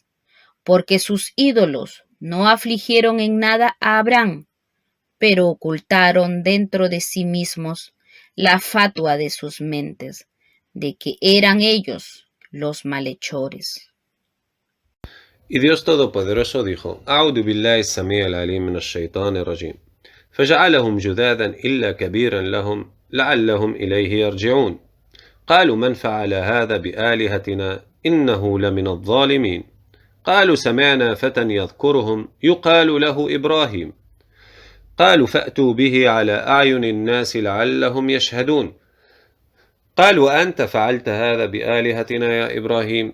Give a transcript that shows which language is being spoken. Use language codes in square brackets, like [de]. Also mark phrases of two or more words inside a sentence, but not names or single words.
[es] Porque sus ídolos no afligieron en nada a Abraham, pero ocultaron dentro de sí mismos la fatua de sus mentes, de que eran ellos los malhechores. Y Dios Todopoderoso dijo: [ar] أعوذ بالله السميع العليم من الشيطان الرجيم فجعلهم جذاذا إلا كبيرا لهم لعلهم إليه يرجعون قالوا من فعل هذا بآلهتنا إنه لمن الظالمين قالوا سمعنا فتى يذكرهم يقال له إبراهيم قالوا فأتوا به على أعين الناس لعلهم يشهدون قالوا أنت فعلت هذا بآلهتنا يا إبراهيم